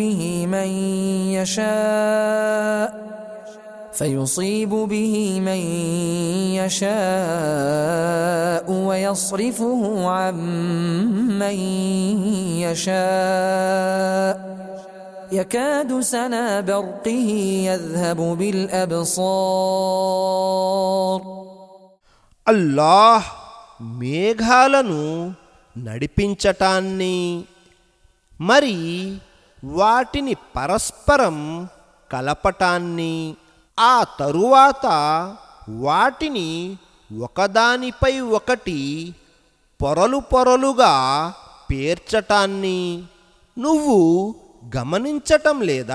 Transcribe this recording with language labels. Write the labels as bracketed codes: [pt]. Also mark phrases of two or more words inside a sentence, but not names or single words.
[ar] به من يشاء ويصرفه عن من يشاء يكاد سنا برقه يذهب بالأبصار. [te] అల్లాహ్ మేఘాలను నడిపించటాన్ని మరి వాటిని పరస్పరం కలపటాన్ని ఆ తరువాత వాటిని ఒకదానిపై ఒకటి పొరలు పొరలుగా పేర్చటాన్ని నువ్వు గమనించటం లేదా?